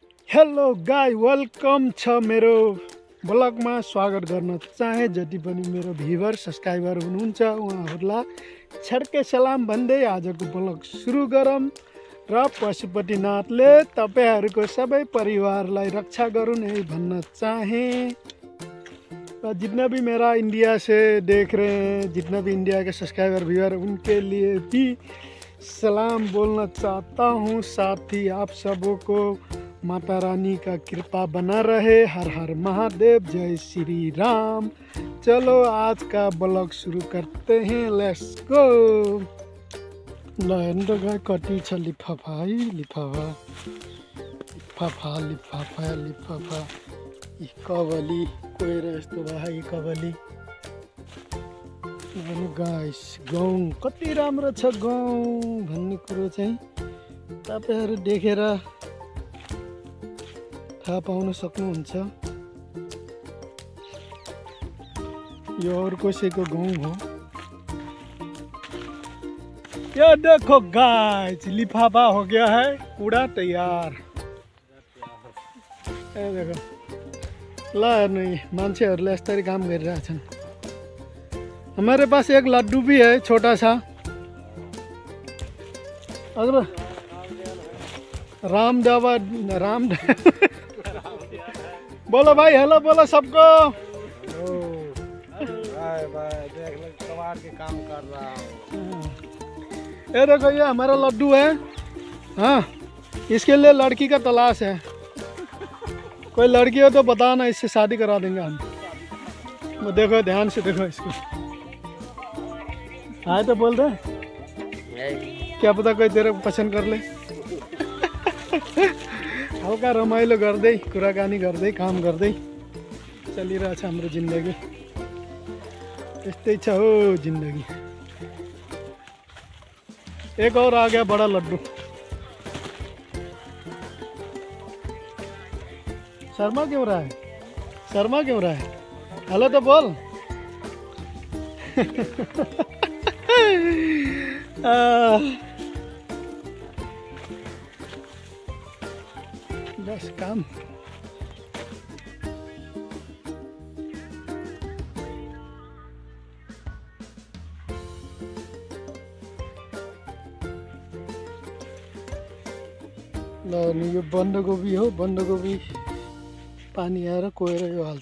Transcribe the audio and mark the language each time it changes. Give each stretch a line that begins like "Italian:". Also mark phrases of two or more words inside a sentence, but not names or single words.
English: hello guy welcome
Nepali: छ मेरो ब्लगमा स्वागत गर्न चाहे जति पनि मेरो
English: viewer subscriber
Nepali: हुनुहुन्छ उहाँहरूलाई छड्के सलाम भन्दै आजको ब्लग सुरु गरौँ र पशुपतिनाथले तपाईहरुको सबै परिवारलाई रक्षा गरून् यही भन्न चाहे।
Hindi: जितना भी मेरा इंडिया से देख रहे हैं, जितना भी इंडिया के
English: subscriber viewer,
Hindi: उनके लिए भी सलाम बोलना चाहता हूँ। साथ ही आप सबों को माता रानी का कृपा बना रहे। हर हर महादेव, जय श्री राम। चलो आज का ब्लॉग शुरू करते हैं,
English: let's go.
Nepali: ल गाय कति छ लिफाफा है, लिफाफा लिफाफा लिफाफा लिफाफा कबली कोएर यस्तो भयो कबली। गाइस गाउँ कति राम्रो छ, गाउँ भन्ने कुरो चाहिँ तपाईहरु देखेर थाहा पाउन सक्नुहुन्छ। यो और कसैको गाउँ हो।
Hindi: ये देखो गाइस, लिफाफा हो गया है, कूड़ा तैयार। ए देखो ल नहीं,
Nepali: मान्छेहरुले यसरी काम गरिरहेछन्।
Hindi: हमारे पास एक लड्डू भी है, छोटा सा। अगर रामदेव बोलो भाई, हेलो बोलो सबको। कबाड़ के काम कर रहा हूँ। ये देखो, ये हमारा लड्डू है। हाँ, इसके लिए लड़की का तलाश है। कोई लड़की हो तो बताना, इससे शादी करा देंगे हम। वो देखो, ध्यान से देखो इसको। आए तो बोल रहे, क्या पता कोई तेरे को पसंद कर ले।
Nepali: हल्का रमाइलो गर्दै, कुराकानी गर्दै, काम गर्दै चलिरहेछ हाम्रो जिन्दगी। यस्तै छ हो जिन्दगी।
Hindi: एक और आ गया बड़ा लड्डू। शर्मा क्यों रहा है, शर्मा क्यों रहा है? हेलो तो बोल। बस काम।
Nepali: ल यो बन्दाकोपी हो, बन्दाकोपी पानी आएर कोएर यो हाल्छ।